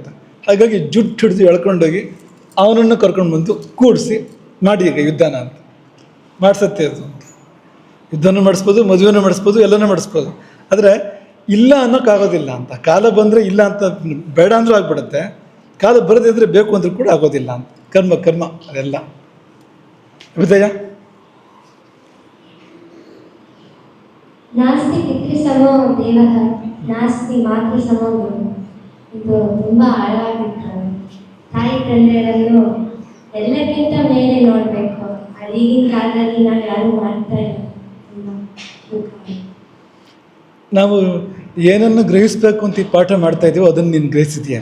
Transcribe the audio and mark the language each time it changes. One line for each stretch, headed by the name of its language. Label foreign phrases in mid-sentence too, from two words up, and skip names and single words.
Kannada: ಹಾಗಾಗಿ ಜುಟ್ಟು ಹಿಡಿದು ಎಳ್ಕೊಂಡೋಗಿ ಅವನನ್ನು ಕರ್ಕೊಂಡು ಬಂದು ಕೂಡಿಸಿ ಮಾಡಿ ಈಗ ಯುದ್ಧನ ಅಂತ ಮಾಡಿಸುತ್ತೆ ಅದು ಅಂತ. ಯುದ್ಧನೂ ಮಾಡಿಸ್ಬೋದು, ಮದುವೆನೂ ಮಾಡಿಸ್ಬೋದು, ಎಲ್ಲನೂ ಮಾಡಿಸ್ಬೋದು. ಆದರೆ ಇಲ್ಲ ಅನ್ನೋಕ್ಕಾಗೋದಿಲ್ಲ ಅಂತ. ಕಾಲ ಬಂದರೆ ಇಲ್ಲ ಅಂತ ಬೇಡ ಅಂದರೂ ಆಗ್ಬಿಡುತ್ತೆ, ಕಾಲ ಬರದಿದ್ದರೆ ಬೇಕು ಅಂದರೂ ಕೂಡ ಆಗೋದಿಲ್ಲ ಅಂತ. ಕರ್ಮ ಅದೆಲ್ಲ ಹೃದಯ.
Sanskrit: ನಾಸ್ತಿ ಪಿತೃಸಮೋ ದೇವಃ ನಾಸ್ತಿ ಮಾತೃ ಸಮೋ ಗುರು.
Kannada: ಇದು ತುಂಬಾ ಆಳವಾಗಿತ್ತು. ತಾಯಿ ತಂದೆಯರನ್ನು ಎಲ್ಲಕ್ಕಿಂತ ಮೇಲೆ ನೋಡಬೇಕು. ಈಗಿನ ಕಾಲದಲ್ಲಿ ನಾವು ಯಾರು ಮಾಡ್ತಾ ಇಲ್ಲ. ನಾವು ಏನನ್ನು ಗ್ರಹಿಸಬೇಕು ಅಂತ ಈ ಪಾಠ ಮಾಡ್ತಾ ಇದ್ದೀವೋ ಅದನ್ನು ನೀನು ಗ್ರಹಿಸಿದೀಯ.